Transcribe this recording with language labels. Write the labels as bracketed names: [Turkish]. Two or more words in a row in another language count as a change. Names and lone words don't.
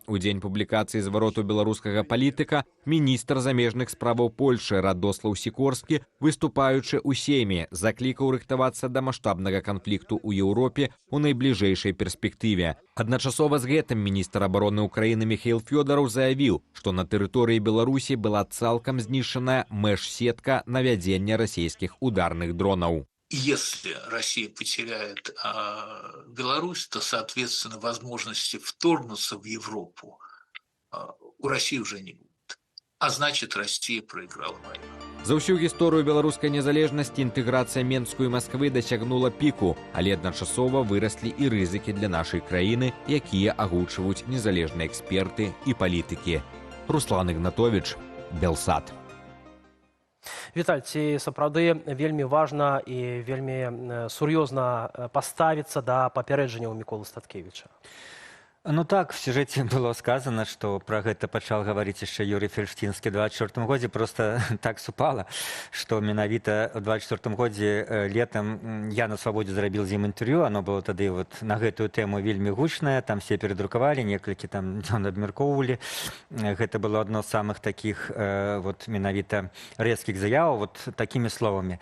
[Belarusian] У дзень публікацыі звароту беларускага палітыка міністр замежных справаў Польшы Радослаў Сікорскі, выступаючы ў Сейме, заклікаў рыхтавацца да маштабнага канфлікту ў Еўропе ў найбліжэйшай перспектыве. Адначасова з гэтым міністр абароны Украіны Міхаіл Фёдараў заявіў, што на тэрыторыі Беларусі была цалкам знішчаная мэш-сетка навядзення расійскіх ударных дронаў. [Russian] Если Россия потеряет Беларусь, то, соответственно, возможности вторгнуться в Европу у России уже не будет. А значит, Россия проиграла войну. [Belarusian] За ўсю гісторыю беларускай незалежнасці інтэграцыя Менску і Масквы дасягнула піку, але адначасова выраслі і рызыкі для нашай краіны, якія агучваюць незалежныя эксперты і палітыкі. Руслан Ігнатовіч, Белсат. Віталь, ці сапраўды вельмі важна і вельмі сур'ёзна паставіцца да папярэджанняў Міколы Статкевіча? [Russian] Ну так, в сюжете было сказано, что про [Belarusian] гэта пачал гаварыць яшчэ [Russian] Юрий Фельштинскі ў 24 годзе. [Belarusian] Просто так супала, што менавіта ў 24 годзе летом я на Свабодзе зрабіў з ім інтэрв'ю. [Russian] Оно было [Belarusian] тады вот на гэтую тэму вельмі гучнае. Там все перадрукавалі, некалькі там абмяркоўвалі. Гэта было адно з самых таких вот менавіта рэзкіх заяў вот такімі словамі.